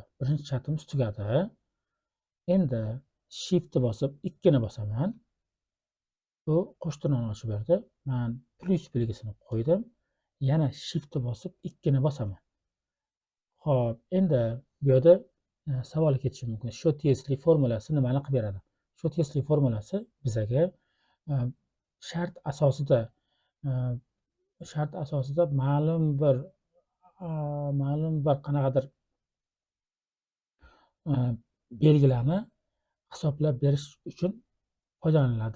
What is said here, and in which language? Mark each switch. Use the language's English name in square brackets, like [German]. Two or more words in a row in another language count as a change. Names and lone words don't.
[Uzbek] Birinchi shartimiz tugadi. Endi shift bosib 2 ni bosaman. Bu qo'shtirnoqni ochib berdi. Men plyus belgisini qo'ydim. Yana shift bosib 2 ni bosaman. Xo'p, endi bu yerda savol ketishi mumkin. [Russian] Счет если [Uzbek] formulasi nimani qilib beradi? [Russian] Счет если [Uzbek] formulasi bizaga shart asosida ma'lum bir qanaqadir belgilarni hisoblab berish uchun foydalaniladi.